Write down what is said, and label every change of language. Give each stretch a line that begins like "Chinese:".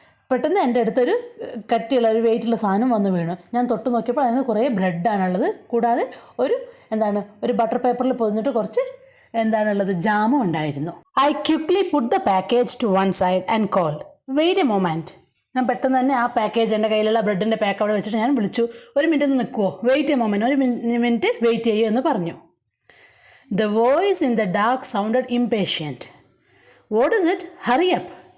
Malayalam: പെട്ടെന്ന് എൻ്റെ അടുത്തൊരു കട്ടിയുള്ള ഒരു വെയിറ്റുള്ള സാധനം വന്ന് വീണു. ഞാൻ തൊട്ട് നോക്കിയപ്പോൾ അതിന് കുറേ ബ്രെഡാണുള്ളത്. കൂടാതെ ഒരു ബട്ടർ പേപ്പറിൽ പൊതിഞ്ഞിട്ട് കുറച്ച് ജാമും ഉണ്ടായിരുന്നു.
English: I quickly put the package to one side and called, "Wait a moment."
Malayalam: ഞാൻ പെട്ടെന്ന് തന്നെ ആ പാക്കേജ് എൻ്റെ കയ്യിലുള്ള ബ്രെഡിൻ്റെ പാക്ക് അവിടെ വെച്ചിട്ട് ഞാൻ വിളിച്ചു. ഒരു മിനിറ്റ് ഒന്ന് നിൽക്കുമോ?
English: wait a moment,
Malayalam: ഒരു മിനിറ്റ് വെയിറ്റ് ചെയ്യൂ എന്ന് പറഞ്ഞു.
English: The voice in the dark sounded impatient. What is it? Hurry up.